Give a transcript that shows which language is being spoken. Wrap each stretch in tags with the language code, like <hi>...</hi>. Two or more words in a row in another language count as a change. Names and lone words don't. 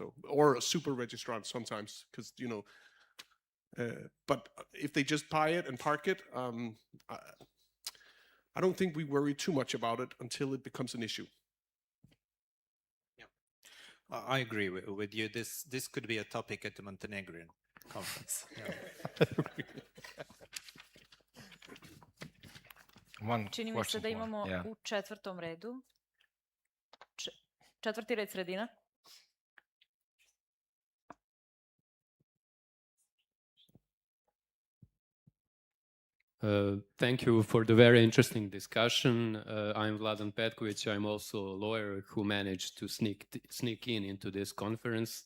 <en>So, or a super registrant sometimes, because but if they just buy it and park it, I don't think we worry too much about it until it becomes an issue. I agree with you. This could be a topic at the Montenegrin conference.</en> <sr>Čini mi se da imamo u četvrtom redu. Četvrti red sredina.</sr> <en>Thank you for the very interesting discussion. I'm Vladan Petković. I'm also a lawyer who managed to sneak into this conference.</en>